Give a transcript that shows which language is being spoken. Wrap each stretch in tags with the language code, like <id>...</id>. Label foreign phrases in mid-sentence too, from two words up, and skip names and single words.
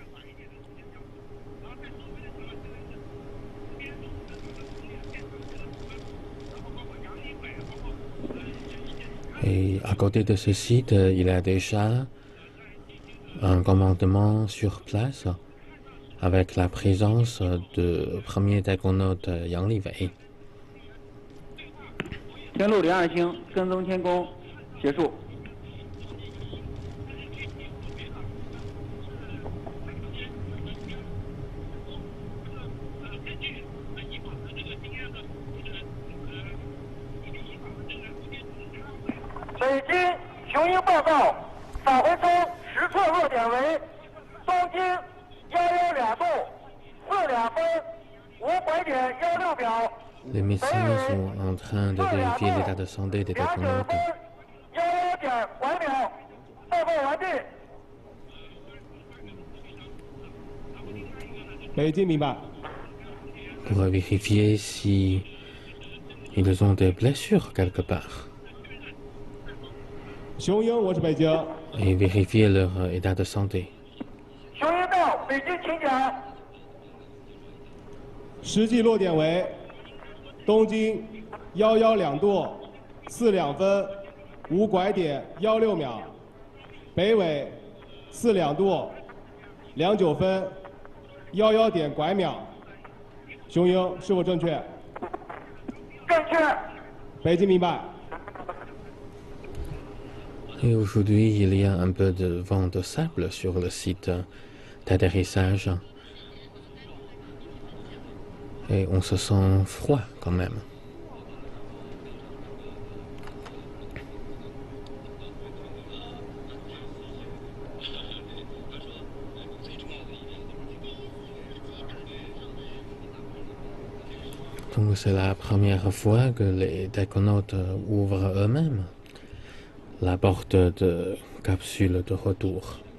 <fr>Et à côté de ce site, il y a déjà un commandement sur place avec la présence du premier taikonaute Yang Liwei.</fr> <zh>天路2二星跟踪天宫结束。北京雄鹰报告，返回中实测落点为东经112度4两分5拐点16秒。</zh> <fr>Les médecins sont en train de vérifier l'état de santé des taikonautes. Pour vérifier si ils ont des blessures quelque part. Et vérifier leur état de santé.</fr> <zh>实际落点为东经112度4两分5拐点16秒，北纬4两度29分11点拐秒。雄鹰是否正确？正确。北京明白。</zh> <fr>Et aujourd'hui, il y a un peu de vent de sable sur le site d'atterrissage. Et on se sent froid quand même. Donc c'est la première fois que les taikonautes ouvrent eux-mêmes la porte de capsule de retour.</fr>